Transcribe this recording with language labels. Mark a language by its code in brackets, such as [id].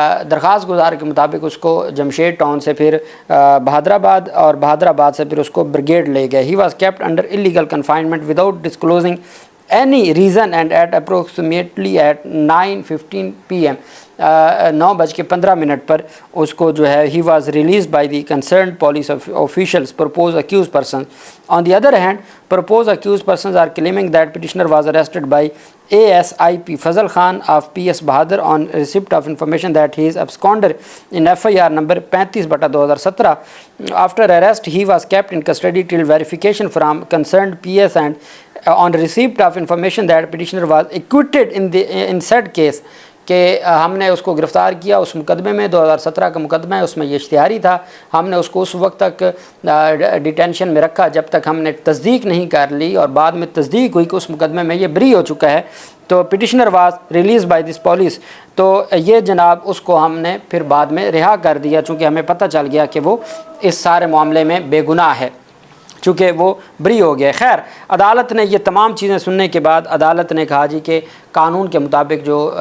[ur] درخواست گزار کے مطابق اس کو جمشید ٹاؤن سے پھر بہادرآباد اور بہادرآباد سے پھر اس کو بریگیڈ لے گئے۔ [en] he was kept under illegal confinement without disclosing any reason and at approximately at 9:15 PM [ur] 9:15 پر اس کو جو ہے [en] he was released by the concerned police officials. Proposed accused persons, on the other hand, proposed accused persons are claiming that petitioner was arrested by ASIP Fazal Khan of PS Bahadur on receipt of information that he is absconder in FIR number 35/2017. After arrest he was kept in custody till verification from concerned PS and on receipt of information that petitioner was acquitted in said case. [ur] کہ ہم نے اس کو گرفتار کیا اس مقدمے میں، 2017 کا مقدمہ ہے، اس میں یہ اشتہاری تھا، ہم نے اس کو اس وقت تک ڈیٹینشن میں رکھا جب تک ہم نے تصدیق نہیں کر لی، اور بعد میں تصدیق ہوئی کہ اس مقدمے میں یہ بری ہو چکا ہے، تو [en] petitioner was release by this police, [ur] تو یہ جناب اس کو ہم نے پھر بعد میں رہا کر دیا، چونکہ ہمیں پتہ چل گیا کہ وہ اس سارے معاملے میں بے گناہ ہے، چونکہ وہ بری ہو گیا۔ خیر، عدالت نے یہ تمام چیزیں سننے کے بعد عدالت نے کہا جی کہ قانون کے مطابق جو